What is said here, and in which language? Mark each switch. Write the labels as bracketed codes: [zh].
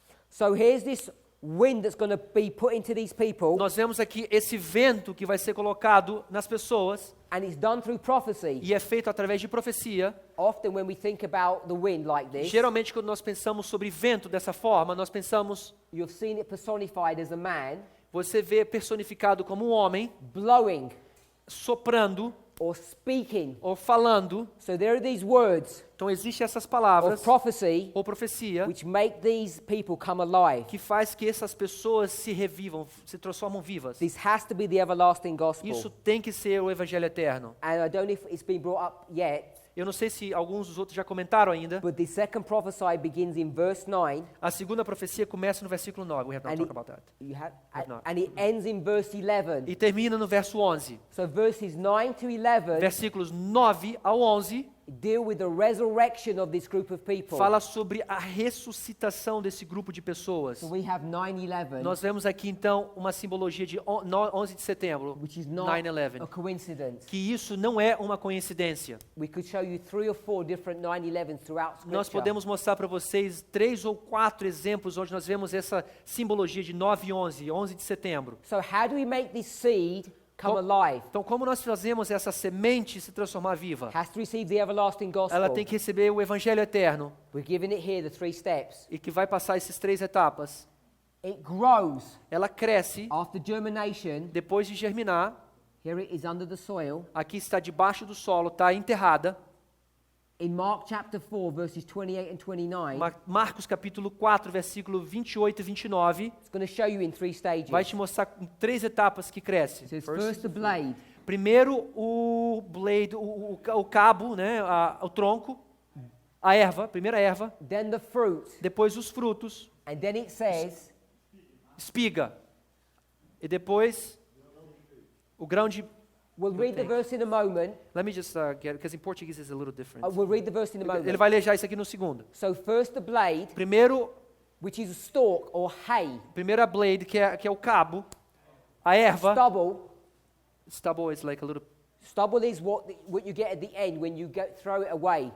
[en] So here's this wind that's going to be put into these people, [pt] Nós vemos aqui esse vento que vai ser colocado nas pessoas, [en] and it's done through prophecy. [pt] e é feito através de profecia. [en] Often when we think about the wind like this, [pt] Geralmente, quando nós pensamos sobre vento dessa forma, nós pensamos, [en] you've seen it personified as a man [pt] você vê personificado como um homem, [en] blowing [pt] soprando [en] or speaking. [pt] ou falando. [en] So there are these words [pt] Então, existem essas [en] of [pt] palavras, [en] prophecy [pt] ou profecia, [en] which make these people come alive. [pt] que faz que essas pessoas se revivam, se transformam vivas. [en] This has to be the everlasting gospel. [pt] Isso tem que ser o Evangelho Eterno. [en] And I don't know if it's been brought up yet, [pt] Eu não sei se alguns dos outros já comentaram ainda. [en] but the second prophecy begins in verse 9, [pt] A segunda profecia começa no versículo 9. [en] We have not and talked about that. and it ends in verse 11. [pt] E termina no verso 11. [en] So verses 9 to 11 [pt] Versículos 9 ao 11 [en] deal with the resurrection of this group of people. [pt] fala sobre a ressuscitação desse grupo de pessoas. [en] So we have 9/11, [pt] Nós vemos aqui então uma simbologia de 11 de setembro, [en] which is not 9/11, a coincidence. [pt] que isso não é uma coincidência. [en] We could show you 3 or 4 different 9/11s throughout Scripture. [pt] Nós podemos mostrar para vocês 3 ou 4 exemplos onde nós vemos essa simbologia de 9 e 11, 11 de setembro. [en] So how do we make this seed come Co- alive? [pt] Então, como nós fazemos essa semente se transformar viva? [en] Has to receive the everlasting gospel. [pt] Ela tem que receber o Evangelho eterno [en] We're giving it here, the 3 steps. [pt] e que vai passar essas 3 etapas. [en] It grows [pt] Ela cresce [en] after germination. [pt] depois de germinar. [en] Here it is under the soil. [pt] Aqui está debaixo do solo, está enterrada. [en] In Mark chapter 4, verses 28 and 29, [pt] Marcos capítulo 4, versículo 28 e 29, [en] it's going to show you in 3 stages. [pt] vai te mostrar em 3 etapas que cresce. [en] It says first the blade, [pt] Primeiro o blade, o cabo, né, o tronco, a erva, primeira erva, [en] then the fruit, [pt] depois os frutos, [en] and then it says [pt] espiga, e depois o grão de... [en] we'll read the verse in a moment. Let me just get it, because in Portuguese it's a little different. We'll read the verse in a [pt] Ele [en] moment. [pt] vai ler já isso aqui no segundo. [en] So first the blade, [pt] Primeiro, [en] which is a stalk or hay, [pt] primeira blade, que é o cabo, a erva, [en] stubble is like a little... Stubble is what you get at the end when you throw it away.